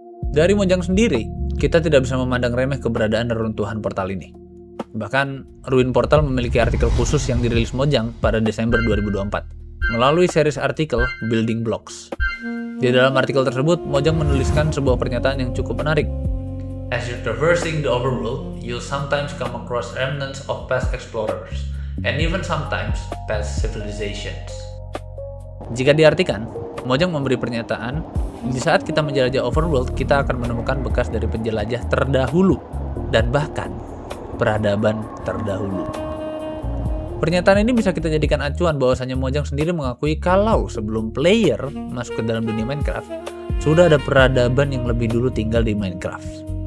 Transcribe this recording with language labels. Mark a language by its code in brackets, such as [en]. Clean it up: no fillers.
[id] Dari Mojang sendiri, kita tidak bisa memandang remeh keberadaan reruntuhan portal ini. Bahkan, Ruin Portal memiliki artikel khusus yang dirilis Mojang pada Desember 2024 melalui series artikel Building Blocks. Di dalam artikel tersebut, Mojang menuliskan sebuah pernyataan yang cukup menarik. [en] As you're traversing the overworld, you'll sometimes come across remnants of past explorers, and even sometimes past civilizations. [id] Jika diartikan, Mojang memberi pernyataan, di saat kita menjelajah overworld, kita akan menemukan bekas dari penjelajah terdahulu, dan bahkan peradaban terdahulu. Pernyataan ini bisa kita jadikan acuan bahwasanya Mojang sendiri mengakui kalau sebelum player masuk ke dalam dunia Minecraft, sudah ada peradaban yang lebih dulu tinggal di Minecraft.